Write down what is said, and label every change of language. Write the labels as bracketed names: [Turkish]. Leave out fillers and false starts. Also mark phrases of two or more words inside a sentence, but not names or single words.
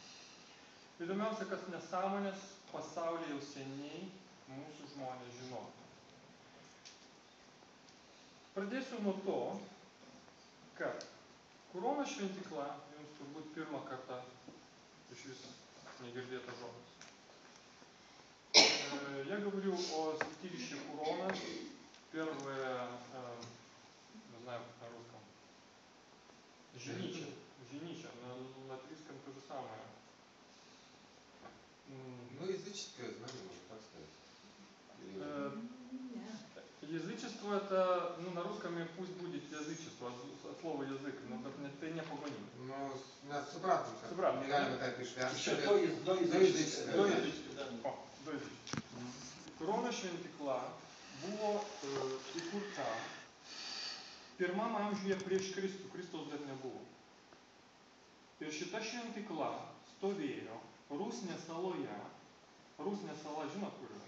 [Lithuanian] Įdomiausia, kad nesąmonės pasaulyje jau seniai mūsų žmonės žino. Pradėsiu nuo to, kad Kurono šventykla jums turbūt pirmą kartą iš viso negirdėta žodis. [Russian] Я говорю о святилище Курона, первое, не знаю на русском, Женича, на латвийском то же самое. Ну, языческое знание, можно так сказать. Язычество это, ну, на русском пусть будет язычество, от слова язык, но это не погоним. Ну, у нас с обратным. С обратным. Легально так пишет. До язычества. [Lithuanian] Kurono šventykla buvo įkurta pirmam amžiuje prieš Kristų, Kristaus dar nebuvo. Ir šita šventykla stovėjo Rusnės saloje. Rusnės sala, žinot kur yra?